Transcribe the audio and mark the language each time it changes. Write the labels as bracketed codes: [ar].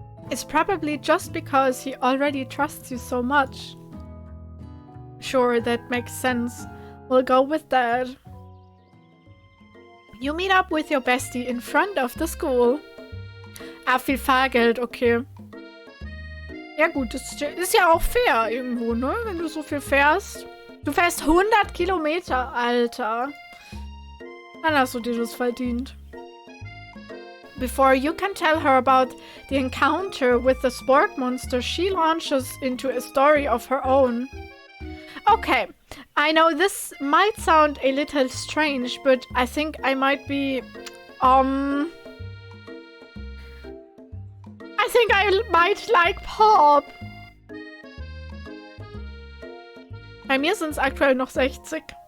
[en] It's probably just because he already trusts you so much. Sure, that makes sense. We'll go with that. You meet up with your bestie in front of the school. [de] Ah, viel Fahrgeld, okay. Ja gut, das ist ja auch fair irgendwo, ne? Wenn du so viel fährst. Du fährst 100 Kilometer, Alter. Dann hast du dir das verdient. [en] Before you can tell her about the encounter with the Spork monster, she launches into a story of her own. Okay, I know this might sound a little strange, but I think I might be, I think I might like Pop. [de] Bei mir sind es aktuell noch 60.